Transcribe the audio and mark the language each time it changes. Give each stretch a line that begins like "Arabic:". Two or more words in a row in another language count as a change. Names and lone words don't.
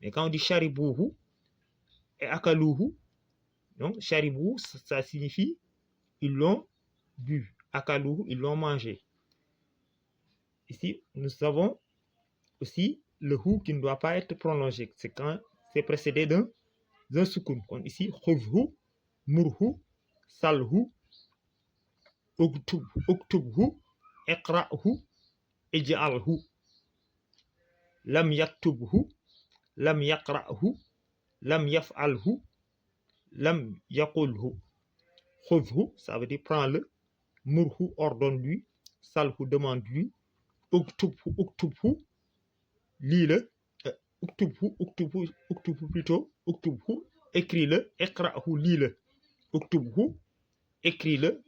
French: Mais quand on dit sharibuhu et akaluhu, donc sharibuhu, ça signifie ils l'ont bu. Akaluhu, ils l'ont mangé. Ici, nous avons aussi le hu qui ne doit pas être prolongé. C'est quand c'est précédé d'un soukoun. Comme ici,
Arabic: خذه، مره، سله، اكتبه، اقرأه، اجعله. لم يكتبه، لم يقرأه، لم يفعله، لم يقله.
French: Khuzhu, ça veut dire prends-le. Murhu, ordonne-lui. Salhu, demande-lui. Uktubhu, lis-le. Uktubhu plutôt. Uktubhu, écris-le. Iqra'hu, lis-le. Uktubhu, écris-le.